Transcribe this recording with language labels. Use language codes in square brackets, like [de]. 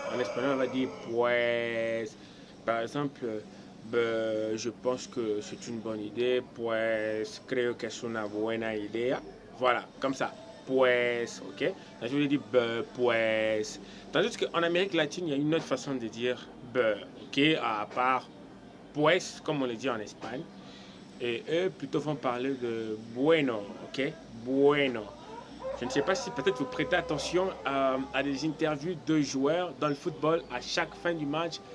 [fr] En espagnol, on va dire pues. Par exemple, je pense que c'est une bonne idée. [es] Pues, creo que es una buena idea. [fr] Voilà, comme ça. Pues, ok? Là, je voulais dire pues. Tandis qu'en Amérique latine, il y a une autre façon de dire ok? À part pues, comme on le dit en Espagne. Et eux, plutôt, vont parler de bueno, ok? Bueno. Je ne sais pas si peut-être vous prêtez attention à des interviews de joueurs dans le football à chaque fin du match.